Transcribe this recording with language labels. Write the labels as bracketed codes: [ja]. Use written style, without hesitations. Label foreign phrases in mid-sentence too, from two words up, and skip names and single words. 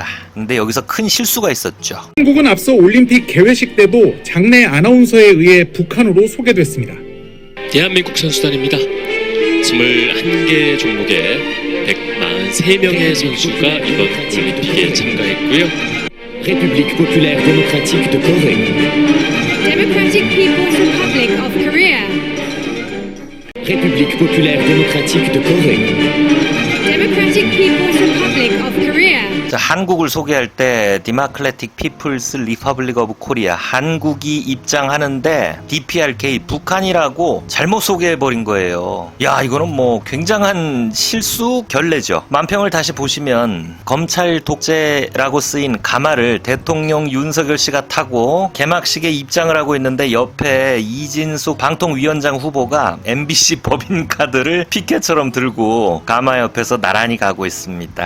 [ko] 근데 여기서 큰 실수가 있었죠. 한국은 앞서 올림픽 개회식 때도 장내 아나운서에 의해 북한으로 소개됐습니다. 대한민국 선수단입니다. 21개 종목에 143명의 선수가 이번 올림픽에 참가했고요. [fr] République populaire démocratique de Corée. [en] Democratic People's Republic of Korea. [fr] République populaire démocratique de Corée. [en] Democratic People's Republic of Korea. [ko] 자, 한국을 소개할 때 Democratic People's Republic of Korea, 한국이 입장하는데 DPRK 북한이라고 잘못 소개해버린 거예요. 야, 이거는 뭐 굉장한 실수 결례죠. 만평을 다시 보시면 검찰 독재라고 쓰인 가마를 대통령 윤석열 씨가 타고 개막식에 입장을 하고 있는데, 옆에 이진숙 방통위원장 후보가 MBC 법인카드를 피켓처럼 들고 가마 옆에서 나란히 가고 있습니다.